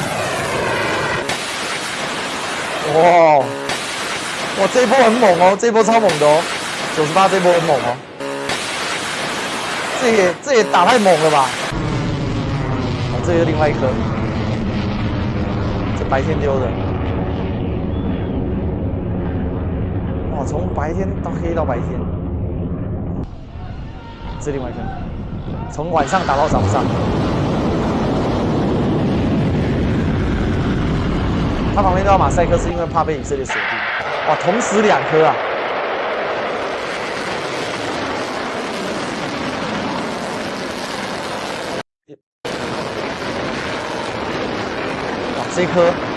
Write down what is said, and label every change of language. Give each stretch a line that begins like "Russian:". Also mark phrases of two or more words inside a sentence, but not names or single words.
Chinese: 哇，哇，這一波很猛哦，這一波超猛的哦，98這一波很猛哦，這也打太猛了吧？哦，這又另外一顆，這白天丟的。從白天到黑到白天，這另外一個，從晚上打到早上。他旁邊都要馬賽克，是因為怕被以色列鎖定。哇，同時2顆啊！哇，這顆。